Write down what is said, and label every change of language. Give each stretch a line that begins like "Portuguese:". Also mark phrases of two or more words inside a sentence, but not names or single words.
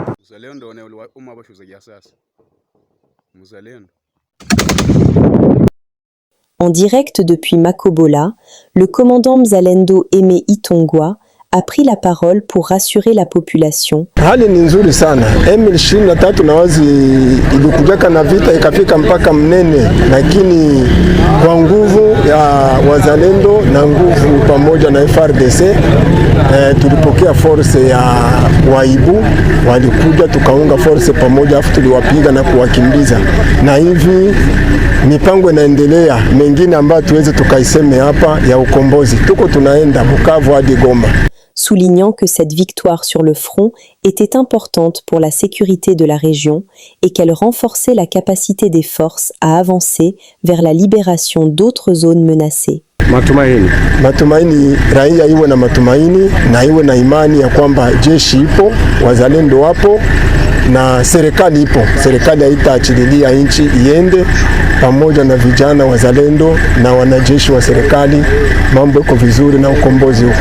Swahili: Mzalendo na uma bashuza ya sasa. Mzalendo.
French: En direct depuis Makobola, le commandant Mzalendo Aimé Itongwa a pris la parole pour rassurer la population.
Swahili: Hali ni nzuri sana. M23 na wazi ilikujaka na vita ikafika mpaka Mnene, lakini kwa nguvu ya wazalendo na nguvu pamoja na FRDC tulipokea force ya waibu, walikuja tukaunga force pamoja, afu tuliwapiga na kuwakimbiza, na hivi mipango inaendelea mengine ambayo tuweze tukaiseme hapa ya ukombozi. Tuko tunaenda Bukavu hadi Goma.
French: Soulignant que cette victoire sur le front était importante pour la sécurité de la région et qu'elle renforçait la capacité des forces à avancer vers la libération d'autres zones menacées.
Swahili: Matumaini, raia iwe na matumaini na iwe na imani ya kwamba jeshi ipo, wazalendo wapo na serikali ipo. Serikali haitaachilia nchi iende, pamoja na vijana wazalendo na wanajeshi wa serikali, mambo yako vizuri na ukombozi huko.